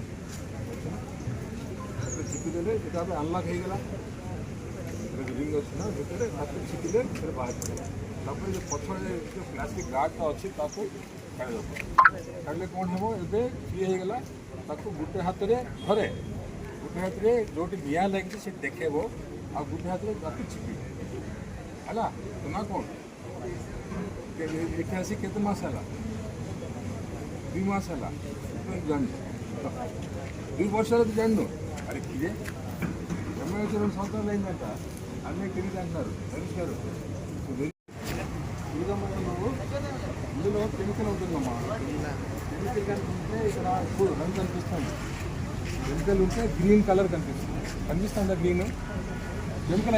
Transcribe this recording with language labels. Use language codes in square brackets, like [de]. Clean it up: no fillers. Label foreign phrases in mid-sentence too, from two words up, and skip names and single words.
[or] ଚିପିଦେଲେ ସେଟା ଆମେ ଅନଲକ୍ ହେଇଗଲା ରିଙ୍ଗ ଅଛି ନା ଭିତରେ ହାତରେ ଚିପିଲେ ସେଟା ବାହାର ପଡ଼ିବ ତାପରେ ଯେଉଁ ପଛରେ ଯେଉଁ ପ୍ଲାଷ୍ଟିକ୍ ଗାର୍ଡ଼ଟା ଅଛି ତାକୁ କାଢ଼ିବାକୁ ପଡ଼ିବ କାଢ଼ିଲେ କ'ଣ ହେବ ଏବେ ଇଏ ହେଇଗଲା ତାକୁ ଗୋଟେ ହାତରେ ଧରେ ଗୋଟେ ହାତରେ ଯେଉଁଠି ନିଆଁ ଲାଗିଛି ସେଠି ଦେଖେଇବ ଆଉ ଗୋଟେ ହାତରେ ତାକୁ ଚିପିବ ହେଲା ନା କ'ଣ ଏଠି ଆସି କେତେ ମାସ ହେଲା 2 ମାସ ହେଲା ଜାଣିନୁ 2 ବର୍ଷରେ ତୁ ଜାଣିନୁ [te] అరే ఇదే ఎమ్మెల్యే 2 సంవత్సరాలు అయిందంట అన్నీ తిరిగి అంటున్నారు తెలుసుకోరు నువ్వు ఇందులో కెమికల్ ఉంటుందమ్మా కెమికల్ కనిపిస్తే ఇక్కడ ఇప్పుడు రంగు కనిపిస్తుంది కెమికల్ ఉంటే గ్రీన్ కలర్ కనిపిస్తుందా గ్రీన్ కెమికల్